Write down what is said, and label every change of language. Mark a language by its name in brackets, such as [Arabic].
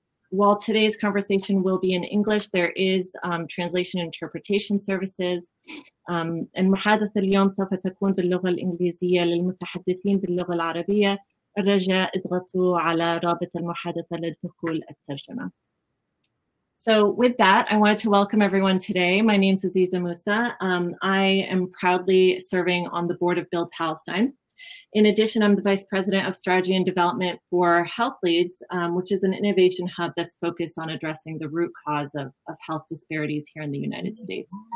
[English] While today's conversation will be in English, there is translation and interpretation services. [Arabic] المحادثة اليوم سوف تكون باللغة الإنجليزية للمتحدثين باللغة العربية. الرجاء اضغطوا على رابط المحادثة للدخول الترجمة. [English] So with that, I wanted to welcome everyone today. My name is Aziza Musa. I am proudly serving on the board of Build Palestine. In addition, I'm the Vice President of Strategy and Development for Health Leads, which is an innovation hub that's focused on addressing the root cause of health disparities here in the United States.